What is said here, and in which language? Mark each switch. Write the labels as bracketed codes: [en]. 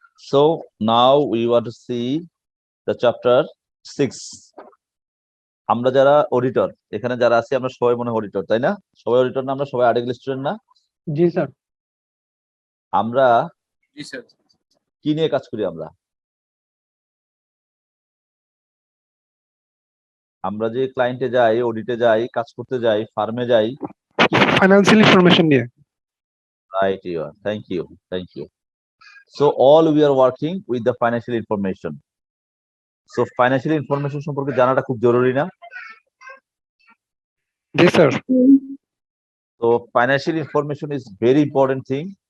[en] So now we want to see the chapter 6. [bn] আমরা যারা auditor, এখানে যারা আছি আমরা সবাই মনে অডিটর, তাই না? সবাই অডিটর না? আমরা সবাই আর্টিকেল স্টুডেন্ট না? জি স্যার। আমরা জি স্যার। কি নিয়ে কাজ করি? আমরা যে ক্লায়েন্টে যাই, অডিটে যাই, কাজ করতে যাই, ফার্মে যাই, ফাইন্যান্সিয়াল ইনফরমেশন নিয়ে। [en] right? You are. Thank you. So all we are working with the financial information. [bn] So financial information সম্পর্কে জানাটা খুব জরুরি না? জি sir. [en] So financial information is very important thing.